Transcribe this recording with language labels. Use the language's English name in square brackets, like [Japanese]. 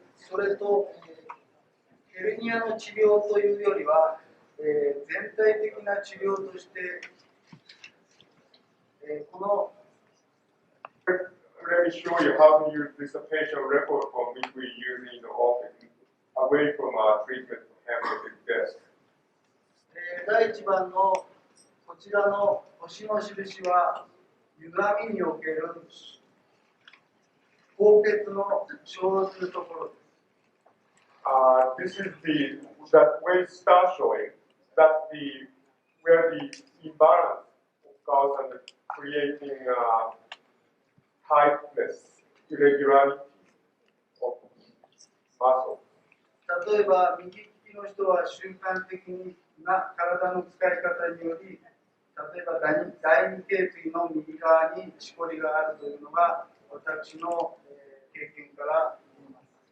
[Japanese] それと、ヘルニアの治療というよりは、全体的な治療として、この [English] Let me show you how to use this patient record form which we use in the office away from our treatment for herniated disc. [Japanese] 第1番のこちらの星の印は歪みにおける高血の生ずるところです。 [English] This is that way start showing that where the imbalance occurs and creating tightness, irregularity of muscle. [Japanese] 例えば右利きの人は習慣的な体の使い方により、例えば第二頸椎の右側にしこりがあるというのが私の経験から言います。